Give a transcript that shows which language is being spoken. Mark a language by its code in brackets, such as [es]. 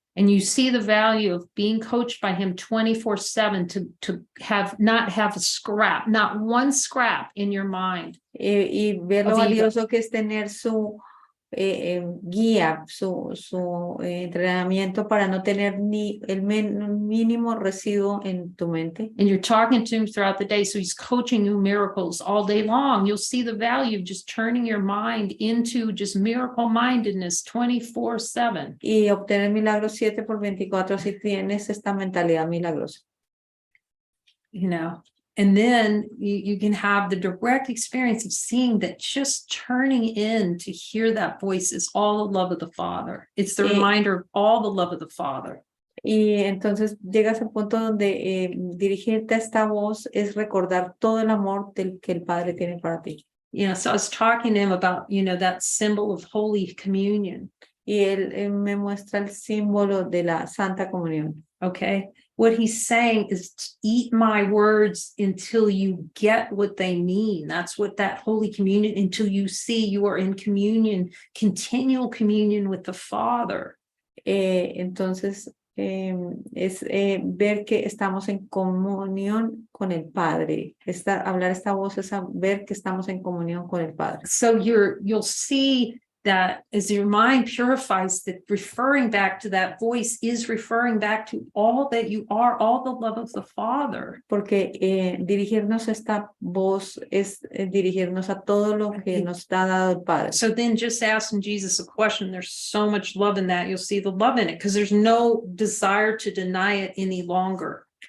[en] And you see the value of being coached by him 24/7 to not have a scrap, not one scrap in your mind. [es] Y ver lo [en] Of the ego. [es] valioso que es tener su guía, su entrenamiento para no tener ni el mínimo residuo en tu mente. [en] And you're talking to him throughout the day. So he's coaching you miracles all day long. You'll see the value of just turning your mind into just miracle mindedness 24/7. [es] Y obtener milagros 7/24 si tienes esta mentalidad milagrosa. [en] And then you can have the direct experience of seeing that just turning in to hear that voice is all the love of the Father. It's the reminder of all the love of the Father. [es] Y entonces llegas al punto donde dirigirte a esta voz es recordar todo el amor que el Padre tiene para ti. [en] So I was talking to him about, that symbol of Holy Communion. [es] Y él me muestra el símbolo de la Santa Comunión. [en] Okay. What he's saying is eat my words until you get what they mean. That's what that Holy Communion, until you see you are in communion, continual communion with the Father. [es] Entonces, es ver que estamos en comunión con el Padre. Hablar esta voz es ver que estamos en comunión con el Padre. [en] So you'll see that as your mind purifies, that referring back to that voice is referring back to all that you are, all the love of the Father. [es] Porque dirigirnos a esta voz es dirigirnos a todo lo que nos ha dado el Padre. [en] So then just asking Jesus a question, there's so much love in that, you'll see the love in it, because there's no desire to deny it any longer.